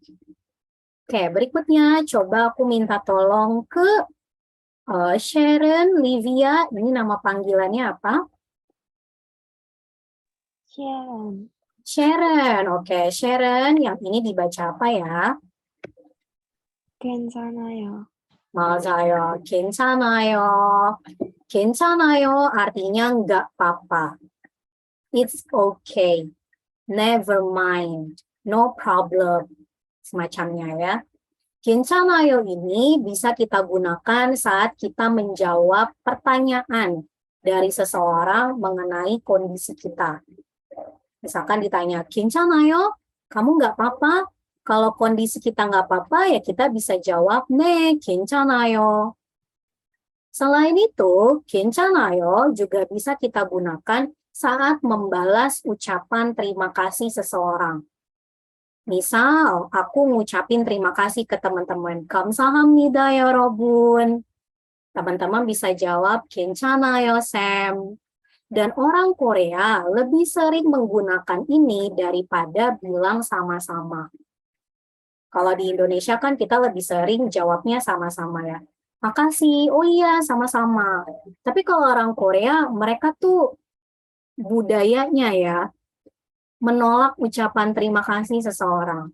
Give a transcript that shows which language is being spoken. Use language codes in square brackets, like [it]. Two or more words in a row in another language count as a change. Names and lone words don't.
[id] Oke, berikutnya coba aku minta tolong ke Sharon Livia. Ini nama panggilannya apa? Sharon. Sharon. Oke, Sharon. Yang ini dibaca apa ya? [ko] 괜찮아요. 맞아요. 괜찮아요. 괜찮아요 [id] artinya nggak apa-apa. [en] It's okay. Never mind. No problem. [id] Semacamnya ya. 괜찮아요 ini bisa kita gunakan saat kita menjawab pertanyaan dari seseorang mengenai kondisi kita. Misalkan ditanya, 괜찮아요? Kamu nggak apa-apa? Kalau kondisi kita nggak apa-apa, ya kita bisa jawab, [ko] 네, 괜찮아요. [id] Selain itu, 괜찮아요 juga bisa kita gunakan saat membalas ucapan terima kasih seseorang. Misal, aku ngucapin terima kasih ke teman-teman. [ko] 감사합니다, 여러분. [id] Teman-teman bisa jawab, 괜찮아요, Sam. Dan orang Korea lebih sering menggunakan ini daripada bilang sama-sama. Kalau di Indonesia kan kita lebih sering jawabnya sama-sama ya. Makasih, oh iya sama-sama. Tapi kalau orang Korea, mereka tuh budayanya ya, menolak ucapan terima kasih seseorang.